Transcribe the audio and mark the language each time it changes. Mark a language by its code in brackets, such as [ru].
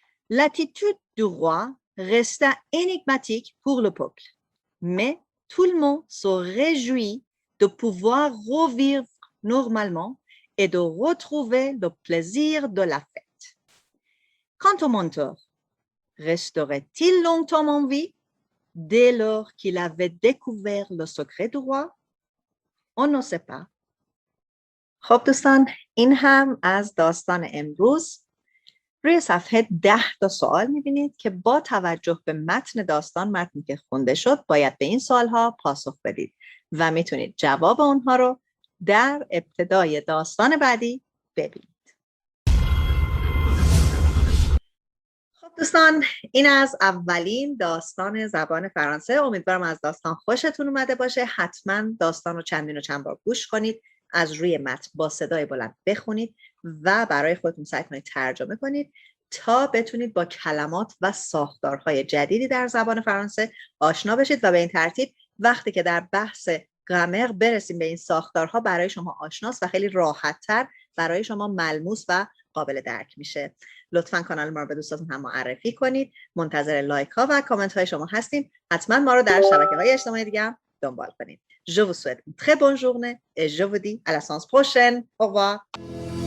[fr] L'attitude du roi resta énigmatique pour le peuple, mais tout le monde se réjouit de pouvoir revivre normalement et de retrouver le plaisir de la fête. Quant au mentor, resterait-il longtemps en vie dès lors qu'il avait découvert le secret du roi? On ne sait pas. [fa] خب دوستان، این هم از داستان امروز. روی صفحه 10 تا سوال می‌بینید که با توجه به متن داستان، متنی که خونده شد، باید به این سوالها پاسخ بدید و میتونید جواب اونها رو در ابتدای داستان بعدی ببینید. خب دوستان، این از اولین داستان زبان فرانسه. امیدوارم از داستان خوشتون اومده باشه. حتما داستان رو چندین و چند بار گوش کنید، از روی متن با صدای بلند بخونید و برای خودتون سعی کنید ترجمه کنید تا بتونید با کلمات و ساختارهای جدیدی در زبان فرانسه آشنا بشید و به این ترتیب وقتی که در بحث گرامر برسیم به این ساختارها برای شما آشناست و خیلی راحت‌تر برای شما ملموس و قابل درک میشه. لطفاً کانال ما رو به دوستاتون هم معرفی کنید. منتظر لایک ها و کامنت های شما هستیم. حتما ما رو در شبکه‌های اجتماعی دیگه هم دنبال کنید. [fr] Je vous souhaite une très bonne journée et je vous dis à la séance prochaine. Au revoir.